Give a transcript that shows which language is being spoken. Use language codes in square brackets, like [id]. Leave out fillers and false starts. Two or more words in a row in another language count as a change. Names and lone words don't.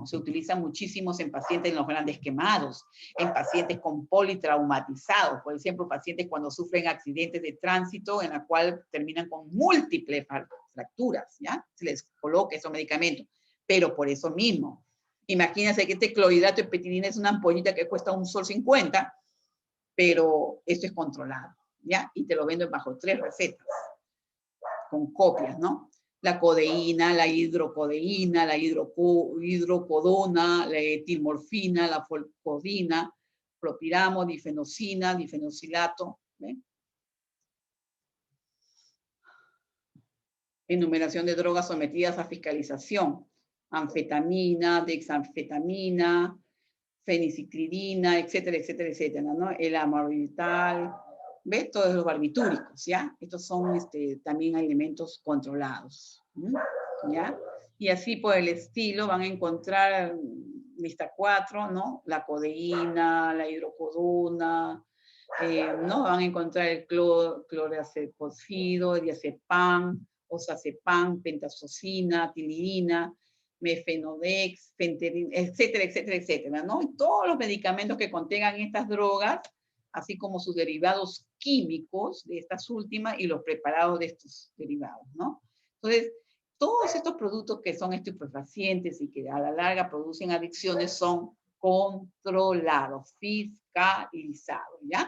[es] Se utiliza muchísimo en pacientes en los grandes quemados, en pacientes con politraumatizados, por ejemplo, pacientes cuando sufren accidentes de tránsito en la cual terminan con múltiples fracturas, ¿ya? Se les coloca esos medicamentos, pero por eso mismo. Imagínense que este clorhidrato de petidina es una ampollita que cuesta $1.50, pero esto es controlado, ¿ya? Y te lo venden bajo 3 recetas, con copias, ¿no? La codeína, la hidrocodeína, la hidrocodona, la etilmorfina, la folcodina, propiramo, difenosina, difenosilato, ¿ven? Enumeración de drogas sometidas a fiscalización. Anfetamina, dexanfetamina, feniciclidina, etcétera, etcétera, etcétera, ¿no? El amorbital, ¿ves? Todos los barbitúricos, ¿ya? Estos son también elementos controlados, ¿ya? Y así por el estilo van a encontrar lista 4, ¿no? La codeína, la hidrocodona, ¿no? Van a encontrar el clorazepam, diazepam, osazepan, pentazocina, tilidina, mefenodex, fenterina, etcétera, etcétera, etcétera, ¿no? Y todos los medicamentos que contengan estas drogas, así como sus derivados químicos de estas últimas y los preparados de estos derivados, ¿no? Entonces, todos estos productos que son estupefacientes y que a la larga producen adicciones son controlados, fiscalizados, ¿ya?